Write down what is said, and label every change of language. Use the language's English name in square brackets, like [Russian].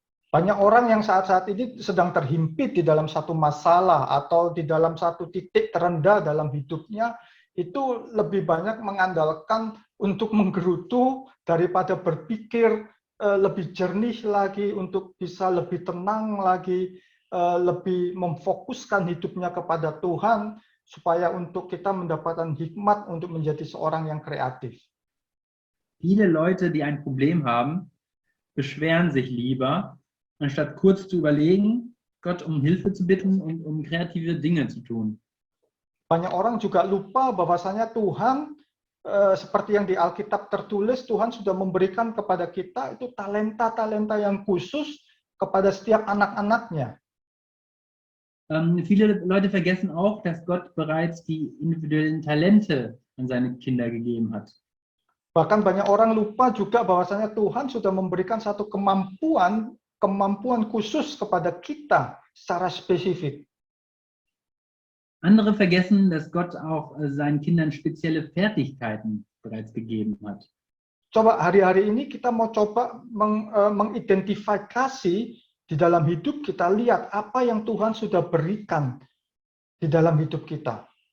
[Indonesian] Banyak orang yang saat-saat ini sedang terhimpit di dalam satu masalah atau di dalam satu titik terendah dalam hidupnya, itu lebih banyak mengandalkan untuk menggerutu daripada berpikir lebih jernih lagi, untuk bisa lebih tenang lagi, lebih memfokuskan hidupnya kepada Tuhan, supaya untuk kita mendapatkan hikmat untuk menjadi seorang yang kreatif. [German] Viele Leute, die ein Problem haben, beschweren sich lieber, anstatt kurz zu überlegen, Gott um Hilfe zu bitten und um kreative Dinge zu tun. [Indonesian] Banyak orang juga lupa bahwasanya Tuhan, seperti yang di Alkitab tertulis, Tuhan sudah memberikan kepada kita itu talenta-talenta yang khusus kepada setiap anak-anaknya. [German] Viele Leute vergessen auch, dass Gott bereits die individuellen Talente an seine Kinder gegeben hat. [Indonesian] Bahkan banyak orang lupa juga bahwasanya Tuhan sudah memberikan satu kemampuan khusus kepada kita secara spesifik. [German] Andere vergessen, dass Gott auch seinen Kindern spezielle Fertigkeiten bereits gegeben hat. [Indonesian] Coba hari-hari ini kita mau coba mengidentifikasi di dalam hidup kita, lihat apa yang Tuhan sudah berikan di dalam hidup kita.